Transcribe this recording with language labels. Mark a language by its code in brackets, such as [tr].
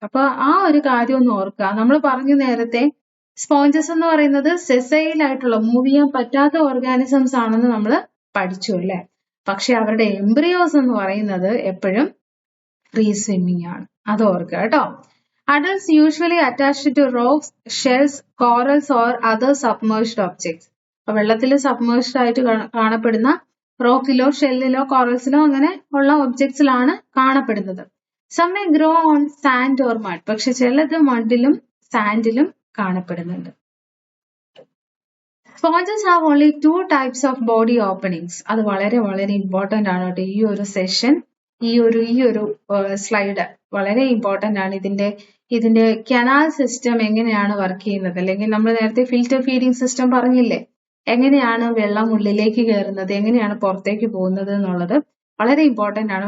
[ml] അപ്പൊ ആ ഒരു കാര്യം ഒന്ന് ഓർക്കുക. നമ്മൾ പറഞ്ഞു നേരത്തെ സ്പോഞ്ചസ് എന്ന് പറയുന്നത് സെസൈൽ ആയിട്ടുള്ള മൂവ് ചെയ്യാൻ പറ്റാത്ത ഓർഗാനിസംസ് ആണെന്ന് നമ്മൾ പഠിച്ചു അല്ലെ. പക്ഷെ അവരുടെ എംബ്രിയോസ് എന്ന് പറയുന്നത് എപ്പോഴും ഫ്രീ സ്വിമ്മിങ് ആണ്, അത് ഓർക്കുക കേട്ടോ. [en] Adults usually attached to rocks, shells, corals or other submerged objects. [ml] വെള്ളത്തിൽ സബ്മേഴ്സ്ഡ് ആയിട്ട് കാണപ്പെടുന്ന റോക്കിലോ ഷെല്ലിലോ കോറൽസിലോ അങ്ങനെ ഉള്ള ഒബ്ജക്ട്സിലാണ് കാണപ്പെടുന്നത്. [en] Some may grow on sand or mud. [ml] പക്ഷെ ചിലത് മഡിലും സാൻഡിലും കാണപ്പെടുന്നുണ്ട്. [en] Sponges have only 2 types of body openings. [ml] അത് വളരെ വളരെ ഇമ്പോർട്ടന്റ് ആണ് കേട്ടോ. ഈ ഒരു സെഷൻ, ഈ ഒരു സ്ലൈഡ് വളരെ ഇമ്പോർട്ടന്റ് ആണ്. ഇതിന്റെ കനാൽ സിസ്റ്റം എങ്ങനെയാണ് വർക്ക് ചെയ്യുന്നത്, അല്ലെങ്കിൽ നമ്മൾ നേരത്തെ ഫിൽറ്റർ ഫീഡിംഗ് സിസ്റ്റം പറഞ്ഞില്ലേ, എങ്ങനെയാണ് വെള്ളം ഉള്ളിലേക്ക് കയറുന്നത്, എങ്ങനെയാണ് പുറത്തേക്ക് പോകുന്നത് എന്നുള്ളത് വളരെ ഇമ്പോർട്ടന്റ് ആണ്.